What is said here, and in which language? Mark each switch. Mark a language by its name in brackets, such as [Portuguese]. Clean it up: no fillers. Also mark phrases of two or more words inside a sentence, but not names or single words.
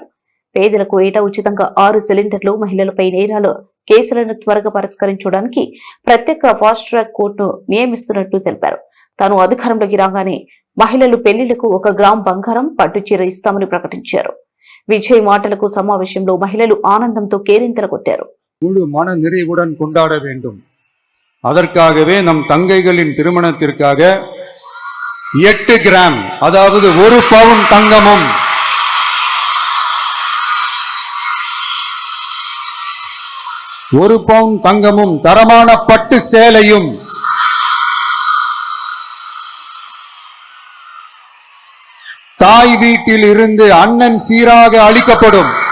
[Telugu] పేదలకు ఏటా ఉచితంగా 6 సిలిండర్లు, మహిళలపై నేరాల కేసులను త్వరగా పరిష్కరించడానికి ప్రత్యేక [English] fast track [Telugu] కోర్టును నియమిస్తున్నట్లు తెలిపారు. తాను అధికారంలోకి రాగానే మహిళలు పెళ్లిళ్లకు 1 గ్రామ్ బంగారం, పట్టు చీర ఇస్తామని ప్రకటించారు. విజయ్ మాటలకు సమావేశంలో మహిళలు ఆనందంతో కేరింతలు కొట్టారు. [Tamil] மன நிறைவுடன் கொண்டாட வேண்டும். அதற்காகவே நம் தங்கைகளின் திருமணத்திற்காக 8 கிராம் அதாவது 1 பவுன் தங்கமும் 1 பவுன் தங்கமும் தரமான பட்டு சேலையும் தாய் வீட்டில் இருந்து அண்ணன் சீராக அளிக்கப்படும்.